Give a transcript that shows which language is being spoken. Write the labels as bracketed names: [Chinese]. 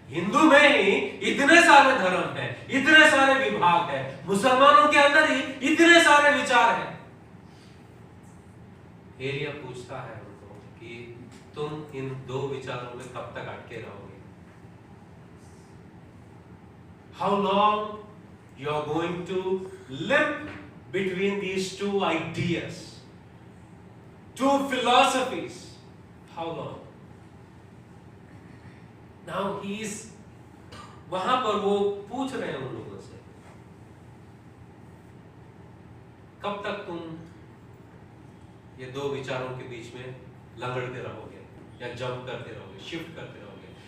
[Hindi] हिंदू में ही इतने सारे धर्म है, इतने सारे विभाग है, मुसलमानों के अंदर ही इतने सारे विचार है। एलिया पूछता है उनको कि तुम इन दो विचारों में कब तक अटके रहोगे? [English] How long you are going to live between these two ideas, two philosophies? How long? [Hindi] Now he is, वहां पर वो पूछ रहे हैं उन लोगों से, कब तक तुम ये दो विचारों के बीच में लंगड़ते रहोगे या जंप करते रहोगे, शिफ्ट करते रहोगे?